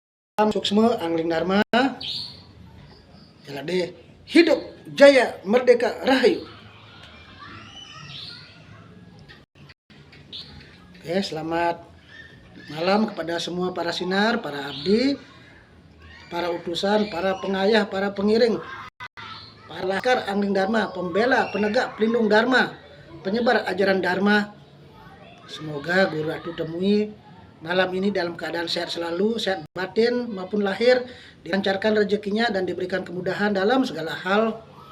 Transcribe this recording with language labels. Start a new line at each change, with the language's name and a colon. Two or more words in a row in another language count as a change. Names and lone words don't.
Indonesian: Suksma Angling Dharma Jalade hidup jaya merdeka rahayu. Oke, selamat malam kepada semua para sinar, para abdi, para utusan, para pengayah, para pengiring, para laskar Angling Dharma, pembela, penegak, pelindung Dharma, penyebar ajaran Dharma. Semoga Guru Ratu temui malam ini dalam keadaan sehat selalu, sehat batin maupun lahir, dilancarkan rezekinya dan diberikan kemudahan dalam segala hal.